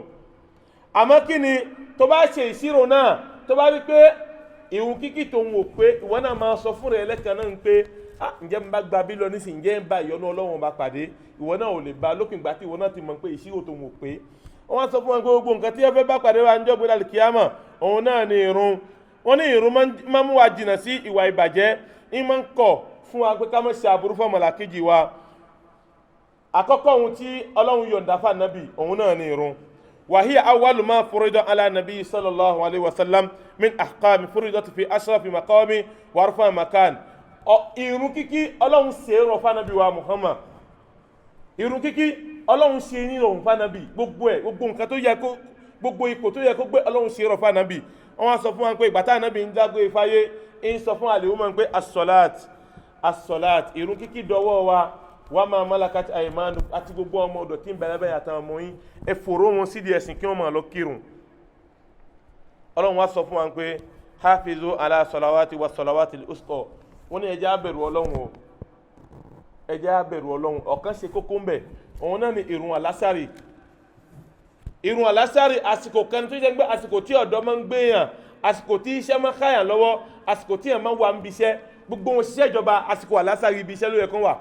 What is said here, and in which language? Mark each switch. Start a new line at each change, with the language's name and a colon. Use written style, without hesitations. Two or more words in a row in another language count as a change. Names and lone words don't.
Yoruba: àmọ́ kí ni tó bá ṣe ìṣirò náà tó bá rí pé ìrun kíkí tó ń wò pé ìwọ náà máa sọ fún rẹ lẹ́kan náà ń pé ǹjẹ́ mo bá gba bí lọ nísìnyí ǹjẹ́ ń bá ìyọ́nú Ọlọ́run bá pàdé ìwọ náà ò lè bá lópin ìgbà tí ìwọ náà ti mọ̀ pé ìṣirò tó ń wò pé wọ́n sọ fún wọn pé gbogbo nǹkan tí ẹ fẹ́ bá pàdé wa níjọ́ gbéra kìámà òun náà ni ìrun. wọ́n ní ìrun máa mú wa jìnnà sí ìwà ìbàjẹ́ ń máa ń kọ̀ fún wa pé ká má ṣe aburú fún ọmọlàkejì wa. àkọ́kọ́ ohun tí Ọlọ́run yọ̀ǹda fún Ànábì òun náà ni ìrun.
Arabic: وهي أول ما فرض على النبي صلى الله عليه وسلم من أحكام فرضت في أشرف مقام وارفع مكان.
Yoruba: ìrun kíkí Ọlọ́run ṣe rọ̀ fún Ànábì wa Muhammad. ìrun kíkí Ọlọ́run ṣe ní rọ̀ fún Ànábì gbogbo ẹ̀ gbogbo nǹkan tó yẹ kó gbogbo ipò tó yẹ kó gbé Ọlọ́run ṣe rọ̀ fún Ànábì. wọ́n sọ fún wa pé ìgbà tí Ànábì ń dágbé ifáyé ń sọ fún àlè woman pé as-salat ìrun kíkí dọwọ́ wa
Arabic: وما ملكت أيمان
Yoruba: àti gbogbo ọmọ ọ̀dọ̀ tí ń bẹ lábẹ́ àtàwọn ọmọ yín ẹ fòró wọn sídìí ẹ̀sìn kí wọ́n máa lọ kírun. Ọlọ́run wá sọ fún wa pé
Arabic: حافظوا على صلوات و صلوات الوسطى,
Yoruba: wọ́n ní ẹ jẹ́ á bẹ̀rù Ọlọ́run o, ẹ jẹ́ á bẹ̀rù Ọlọ́run. ọ̀kan ṣe kókó ń bẹ, òun náà ni ìrun àlásàrì. ìrun àlásàrì àsìkò kan tó jẹ́ pé àsìkò tí ọ̀dọ́ máa ń gbé yàn, àsìkò tí iṣẹ́ máa ń káyàn lọ́wọ́, àsìkò tí yàn máa ń wà ń biṣẹ́, gbogbo wọn ṣiṣẹ́ ìjọba àsìkò àlásàrì ibi iṣẹ́ ló yẹ kán wà.